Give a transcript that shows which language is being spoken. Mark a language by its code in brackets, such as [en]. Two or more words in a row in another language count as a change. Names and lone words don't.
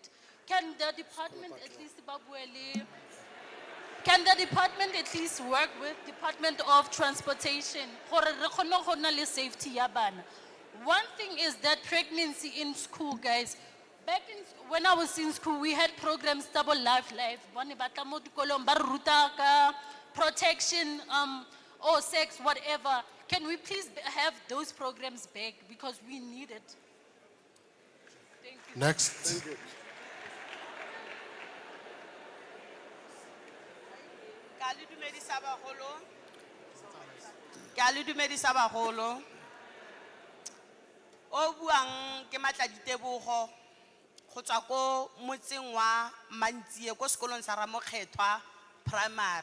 [en] Can the department at least work with Department of Transportation for safety? One thing is that pregnancy in school, guys. Back when I was in school, we had programs double life. [tn] Bane batla mo dikolong ba re ruta ka [en] protection, or sex, whatever. Can we please have those programs back because we need it? Next. Thank you. [tn] Ka le dumedisa bagolo. Ka le dumedisa bagolo. O buang ke Matladitebogo go tswa ko motseng wa Mantsie ko sekolong sa Ramokgethwa primary.